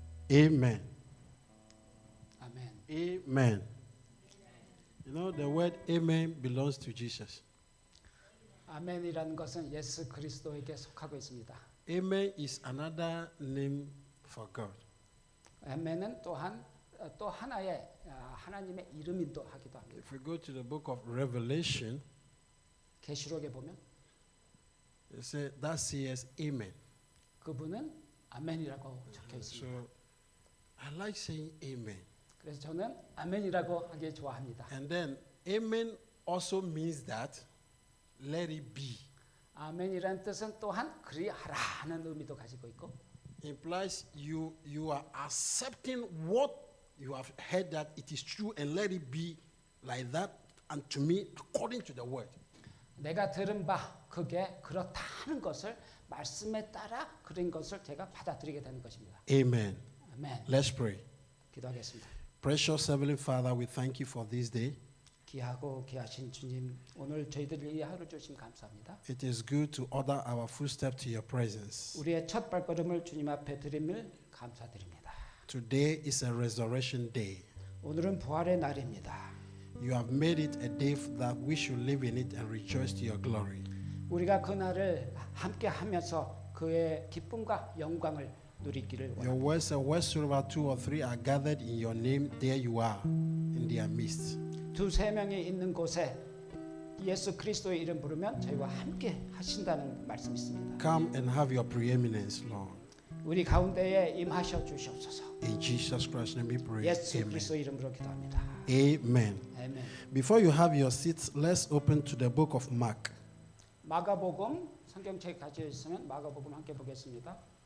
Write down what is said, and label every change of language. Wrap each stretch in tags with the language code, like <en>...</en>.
<en>Amen. Amen. Amen. You know, the word amen belongs to Jesus.</en> <ko>아멘이라는 것은 예수 그리스도에게 속하고 있습니다.</ko> <en>Amen is another name for God.</en> <ko>아멘은 또한 또 하나의 하나님의 이름이기도 하기도 합니다.</ko> <en>If we go to the book of Revelation,</en> <ko>계시록에 보면</ko> <en>it says that says amen.</en> <ko>그분은 아멘이라고 적혀 있습니다.</ko> <en>So I like saying amen.</en> <ko>그래서 저는 아멘이라고 하기 좋아합니다.</ko> <en>And then amen also means that let it be.</en> <ko>아멘이라는 뜻은 또한 그리하라는 의미도 가지고 있고</ko> <en>Implies you are accepting what you have heard that it is true and let it be like that and to me according to the word.</en> <ko>내가 들은 바 그게 그렇다는 것을 말씀에 따라 그런 것을 제가 받아들이게 되는 것입니다.</ko> <en>Amen.</en> <ko>아멘.</ko> <en>Let's pray.</en> <ko>기도하겠습니다.</ko> <en>Precious Heavenly Father, we thank you for this day.</en> <ko>귀하고 귀하신 주님, 오늘 저희들이 이 하루 주심 감사합니다.</ko> <en>It is good to order our footsteps to your presence.</en> <ko>우리의 첫 발걸음을 주님 앞에 드림을 감사드립니다.</ko> <en>Today is a resurrection day.</en> <ko>오늘은 부활의 날입니다.</ko> <en>You have made it a day that we should live in it and rejoice to your glory.</en> <ko>우리가 그 날을 함께 하면서 그의 기쁨과 영광을 누리기를</ko> <en>Your</en> <ko>원합니다.</ko> <en>word says, wheresoever two or three are gathered in your name, there you are in their midst.</en> <ko>두세 명이 있는 곳에 예수 그리스도의 이름 부르면 저희와 함께 하신다는 말씀이 있습니다.</ko> <en>Come and have your preeminence, Lord.</en> <ko>우리 가운데에 임하셔 주시옵소서.</ko> <en>In Jesus Christ's name we pray.</en> <ko>예수</ko> <en>Amen.</en> <ko>그리스도 이름으로 기도합니다.</ko> <en>Amen.</en> <ko>아멘.</ko> <en>Before you have your seats, let's open to the book of Mark.</en> <ko>마가복음 성경책 가지고 있으면 마가복음 함께 보겠습니다.</ko>